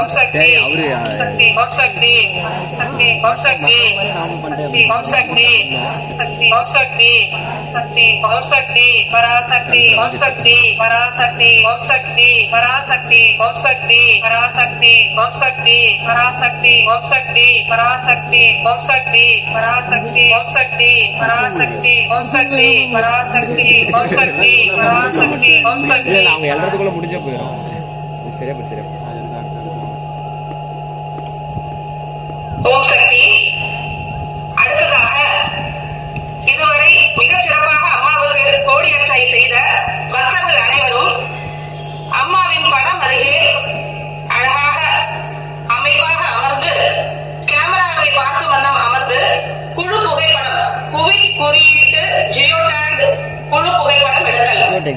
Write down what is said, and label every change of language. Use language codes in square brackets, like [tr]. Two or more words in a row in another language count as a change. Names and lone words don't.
[sa] शक्ति ओम शक्ति ओम शक्ति ओम शक्ति ओम शक्ति ओम शक्ति पराशक्ति ओम शक्ति पराशक्ति ओम शक्ति पराशक्ति ओम शक्ति पराशक्ति ओम शक्ति पराशक्ति ओम शक्ति पराशक्ति ओम शक्ति पराशक्ति ओम शक्ति पराशक्ति ओम शक्ति पराशक्ति ओम शक्ति पराशक्ति ओम शक्ति [ta] அவங்க எல்லாத்துக்குள்ள முடிஞ்சே போயிடும். சரியா போச்சு. ஓம் சக்தி. அடுத்ததாக இதுவரை மிகச் சிறப்பாக அம்மாவுக்கு கோடி அர்ச்சனை செய்த பக்தர்கள் அனைவரும் அம்மாவின் படம் அருகே அழகாக அமைப்பாக அமர்ந்து கேமராவை பார்க்கும் வண்ணம் அமர்ந்து குழு புகைப்படம் புவி குறியீட்டு [en] geo tag [ta] குழு புகைப்படம் எடுத்தல்